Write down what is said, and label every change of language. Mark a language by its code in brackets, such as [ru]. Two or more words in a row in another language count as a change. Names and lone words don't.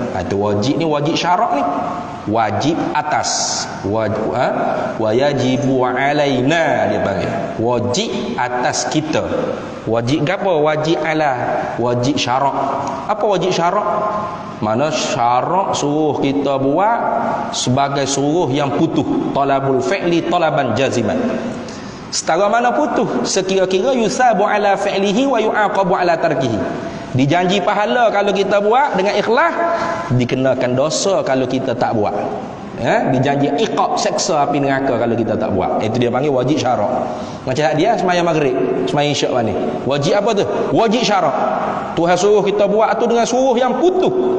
[ms] Itu wajib ni, wajib syarak ni, wajib atas, [ar] واجب علينا, [ms] dia panggil wajib atas kita. Wajib apa? Wajib ala, wajib syarak. Apa wajib syarak? Mana syarak suruh kita buat sebagai suruh yang putuh, [ar] طلب الفعل طلبا جازما. [ms] Setara mana putuh? [ar] Sekira-kira يثاب على فعله و يعاقب على تركه. [ms] Dijanji pahala kalau kita buat dengan ikhlas, dikenakan dosa kalau kita tak buat. Dijanji iqab, seksa api neraka kalau kita tak buat. Itu dia panggil wajib syarak. Macam dia sembahyang maghrib, sembahyang isyak ni. Wajib apa tu? Wajib syarak. Tuhan suruh kita buat tu dengan suruh yang putuh.